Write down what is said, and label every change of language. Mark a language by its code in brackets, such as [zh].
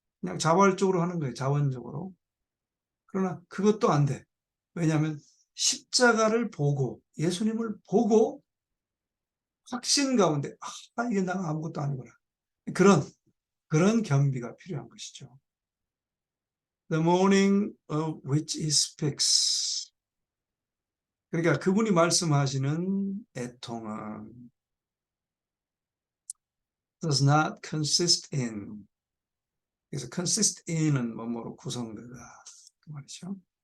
[ko] 그냥 자발적으로 하는 거예요. 자원적으로. 그러나 그것도 안 돼. 왜냐하면 십자가를 보고 예수님을 보고 확신 가운데 이게 내가 아무것도 아니구나. 그런 겸비가 필요한 것이죠. [en] The mourning of which he speaks. [ko] 그러니까 그분이 말씀하시는 애통은 [en] does not consist in. [ko] 그래서 consist in은 뭐뭐로 구성되다 그 말이죠.